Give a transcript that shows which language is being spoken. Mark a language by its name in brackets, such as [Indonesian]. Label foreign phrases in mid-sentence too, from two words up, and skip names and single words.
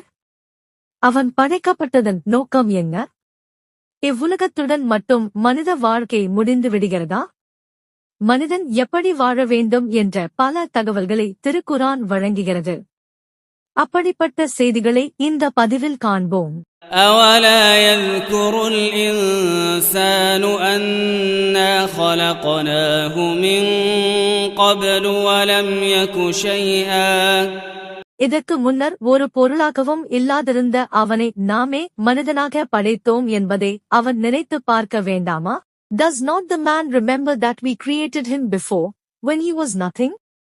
[Tamil] அவன் படைக்கப்பட்டதன் நோக்கம் என்ன? இவ்வுலகத்துடன் மட்டும் மனித வாழ்க்கை முடிந்து விடுகிறதா? மனிதன் எப்படி வாழ வேண்டும் என்ற பல தகவல்களை திருக்குரான் வழங்குகிறது. அப்படிப்பட்ட செய்திகளை இந்த பதிவில் காண்போம். [Arabic] أَوَلَا يَذْكُرُ الْإِنسَانُ أَنَّا خَلَقْنَاهُ مِنْ قَبْلُ وَلَمْ يَكُ شَيْئًا. [Tamil] இதற்கு முன்னர் ஒரு பொருளாகவும் இல்லாதிருந்த அவனை நாமே மனிதனாக படைத்தோம் என்பதை அவன் நினைத்துப் பார்க்க வேண்டாமா? [English] Does not the man remember that we created him before, when he was nothing?